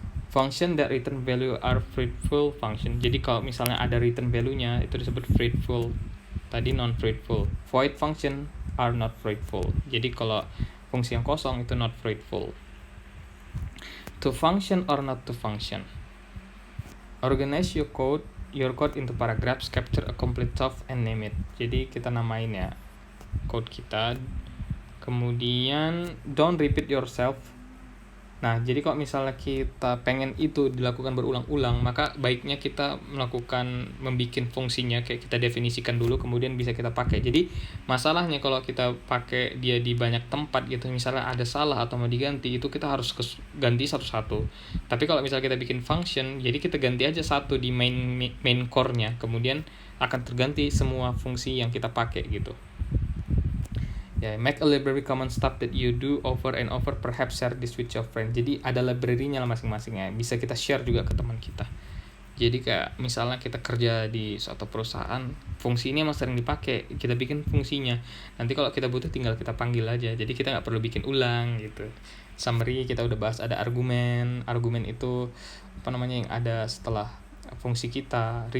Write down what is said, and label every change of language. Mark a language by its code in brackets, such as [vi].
[en] Function that return value are fruitful function. [id] Jadi kalau misalnya ada return value-nya itu disebut fruitful. Tadi non-fruitful. [en] Void function are not fruitful. [id] Jadi kalau fungsi yang kosong itu [en] not fruitful. To function or not to function. Organize your code into paragraphs, capture a complete stuff and name it. [id] Jadi kita namain ya code kita. Kemudian [en] don't repeat yourself. [id] Nah, jadi kalau misalnya kita pengen itu dilakukan berulang-ulang, maka baiknya kita membikin fungsinya, kayak kita definisikan dulu, kemudian bisa kita pakai. Jadi, masalahnya kalau kita pakai dia di banyak tempat gitu, misalnya ada salah atau mau diganti, itu kita harus ganti satu-satu. Tapi kalau misalnya kita bikin function, jadi kita ganti aja satu di main core-nya, kemudian akan terganti semua fungsi yang kita pakai gitu. [en] Ya, make a library common stuff that you do over and over, perhaps share this with your friend. [id] Jadi ada library-nya lah masing-masing ya. Bisa kita share juga ke teman kita. Jadi kayak misalnya kita kerja di suatu perusahaan, fungsi ini emang sering dipakai, kita bikin fungsinya. Nanti kalau kita butuh tinggal kita panggil aja. Jadi kita nggak perlu bikin ulang gitu. Summary kita udah bahas, ada argumen. Argumen itu yang ada setelah fungsi kita.